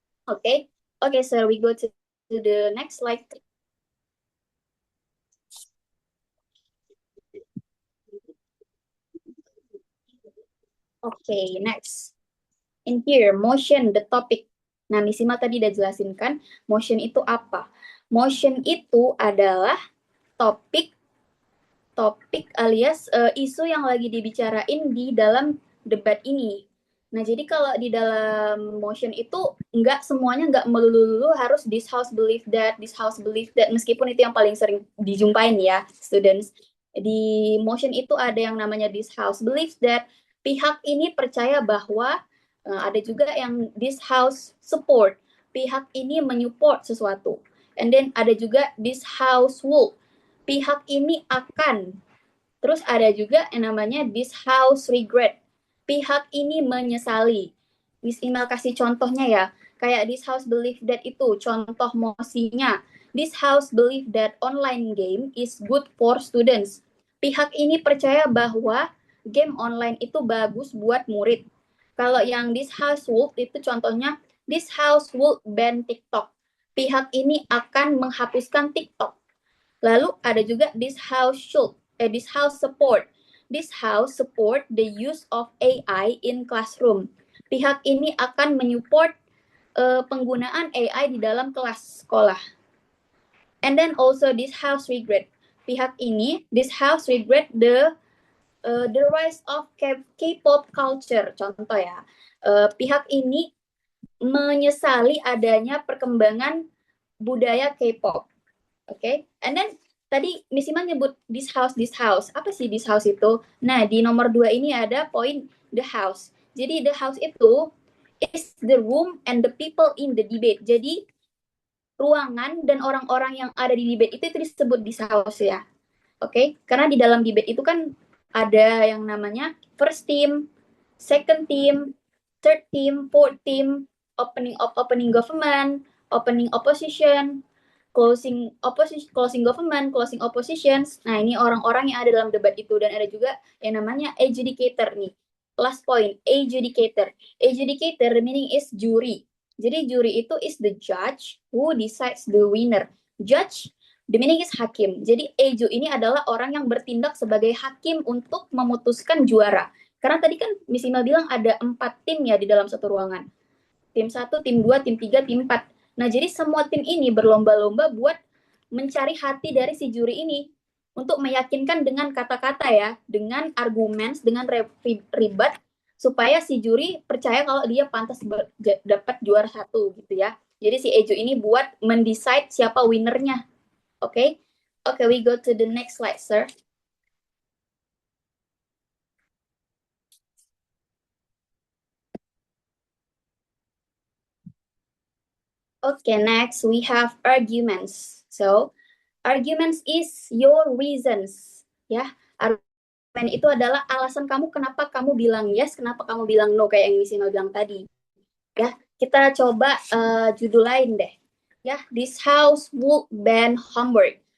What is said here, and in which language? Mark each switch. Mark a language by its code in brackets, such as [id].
[en] Oke, sir, we go to the next slide. Okay, next. In here, motion, the topic. [id] Nah, Miss Ima tadi udah jelasin kan, motion itu apa? Motion itu adalah topik alias isu yang lagi dibicarain di dalam debat ini. Nah, jadi kalau di dalam motion itu semuanya melulu harus [en] this house believe that, [id] meskipun itu yang paling sering dijumpain ya, students. Di motion itu ada yang namanya [en] this house believes that, [id] pihak ini percaya bahwa, ada juga yang [en] this house support, [id] pihak ini menyupport sesuatu. [en] And then [id] ada juga this house will, pihak ini akan. Terus ada juga yang namanya [en] this house regret, [id] pihak ini menyesali. Miss Imal kasih contohnya ya, kayak [en] this house believe that [id] itu contoh mosinya. [en] This house believe that online game is good for students. [id] Pihak ini percaya bahwa game online itu bagus buat murid. Kalau yang [en] this house would [id] itu contohnya, [en] this house would ban TikTok. [id] Pihak ini akan menghapuskan TikTok. Lalu ada juga [en] this house support. This house support the use of AI in classroom. [id] Pihak ini akan menyupport penggunaan AI di dalam kelas sekolah. [en] And then also this house regret. [id] Pihak ini, [en] this house regret the rise of K-pop culture. [id] Contoh ya, pihak ini menyesali adanya perkembangan budaya K-pop. Oke, [en] and then [id] tadi Miss Iman nyebut [en] this house. [id] Apa sih this house itu? Nah, di nomor 2 ini ada poin [en] the house. [id] Jadi [en] the house [id] itu [en] is the room and the people in the debate. [id] Jadi ruangan dan orang-orang yang ada di debate itu disebut this house ya. Oke, karena di dalam debate itu kan ada yang namanya first team, second team, third team, fourth team, opening government, opening opposition, closing government, closing oppositions. Nah, ini orang-orang yang ada dalam debat itu. Dan ada juga yang namanya adjudicator nih. Last point, adjudicator. [en] Adjudicator, the meaning is jury. [id] Jadi juri itu [en] is the judge who decides the winner. Judge, the meaning is hakim. [id] Jadi eju ini adalah orang yang bertindak sebagai hakim untuk memutuskan juara. Karena tadi kan Miss Ima bilang ada 4 tim ya di dalam satu ruangan. Tim 1, tim 2, tim 3, tim 4. Nah, jadi semua tim ini berlomba-lomba buat mencari hati dari si juri ini untuk meyakinkan dengan kata-kata ya, dengan argumen, dengan ribet, supaya si juri percaya kalau dia pantas dapat juara 1 gitu ya. Jadi si Eju ini buat mendecide siapa winnernya. Oke? [en] Oke, we go to the next slide, sir. Okay, next we have arguments. So, arguments is your reasons. [id] Ya, argument itu adalah alasan kamu kenapa kamu bilang yes, kenapa kamu bilang no, kayak yang Miss Ina bilang tadi. Ya, kita coba judul lain deh. [en] Ya, this house would ban homework.